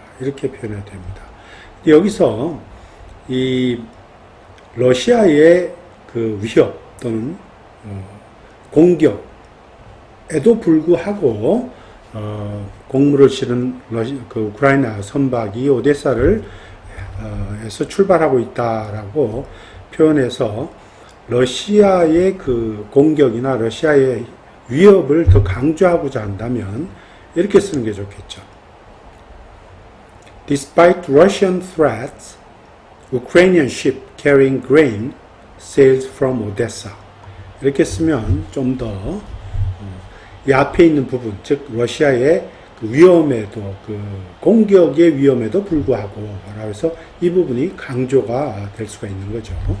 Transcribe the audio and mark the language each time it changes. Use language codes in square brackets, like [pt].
[ko] 이렇게 표현이 됩니다. 여기서 이 러시아의 그 위협 또는 공격에도 불구하고 곡물을 실은 그 우크라이나 선박이 오데사를 에서 출발하고 있다라고 표현해서 러시아의 그 공격이나 러시아의 위협을 더 강조하고자 한다면 이렇게 쓰는 게 좋겠죠. [en] Despite Russian threats, Ukrainian ship carrying grain sails from Odessa. [ko] 이렇게 쓰면 좀 더 이 앞에 있는 부분, 즉 러시아의 그 위험에도 그 공격의 위험에도 불구하고 라고 해서 이 부분이 강조가 될 수가 있는 거죠.